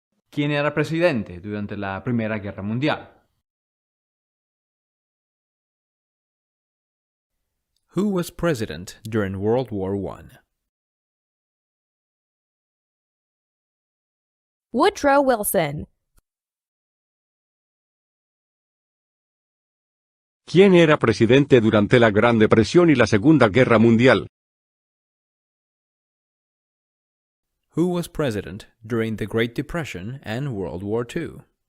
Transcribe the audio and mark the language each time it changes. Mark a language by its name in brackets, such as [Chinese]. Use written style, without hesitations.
[Spanish] ¿Quién era presidente durante la Primera Guerra Mundial? [English] Who was president during World War I? Woodrow Wilson. [Spanish] ¿Quién era presidente durante la Gran Depresión y la Segunda Guerra Mundial? [English] Who was president during the Great Depression and World War II?